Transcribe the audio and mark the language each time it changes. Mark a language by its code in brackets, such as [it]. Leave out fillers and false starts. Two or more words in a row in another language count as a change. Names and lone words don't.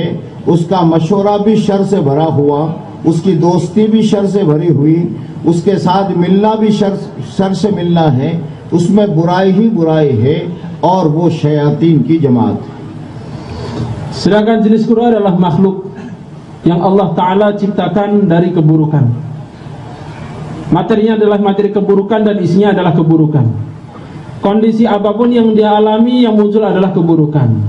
[ur] اس کا مشورہ بھی شر سے بھرا ہوا، اس کی دوستی بھی شر سے بھری ہوئی، اس کے ساتھ ملنا بھی شر سے ملنا ہے، اس میں برائی ہی برائی ہے، اور وہ شیاطین کی جماعت. [id] Sedangkan jenis kedua adalah makhluk yang Allah Ta'ala ciptakan dari keburukan. Materinya adalah materi keburukan dan isinya adalah keburukan. Kondisi apapun yang dia alami, yang muncul adalah keburukan.